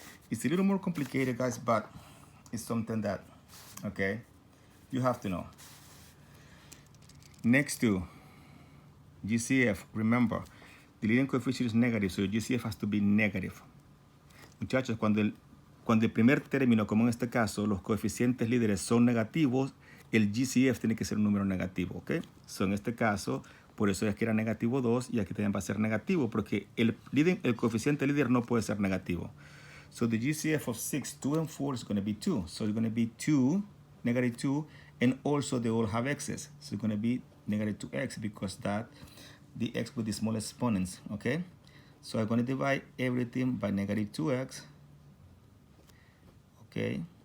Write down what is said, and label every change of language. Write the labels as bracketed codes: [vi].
[en] It's a little more complicated, guys, but it's something that, okay, you have to know. Next to GCF, remember, the leading coefficient is negative, so your GCF has to be negative. [es] Muchachos, cuando el primer término, como en este caso, los coeficientes líderes son negativos, el GCF tiene que ser un número negativo, ¿ok? So, en este caso, por eso es que era negativo 2 y aquí también va a ser negativo, porque el coeficiente líder no puede ser negativo. [en] So the GCF of 6, 2, and 4 is going to be 2. So it's going to be 2, negative 2, and also they all have x's. So it's going to be negative 2x because that the x with the smallest exponents, okay? So I'm going to divide everything by negative 2x, okay?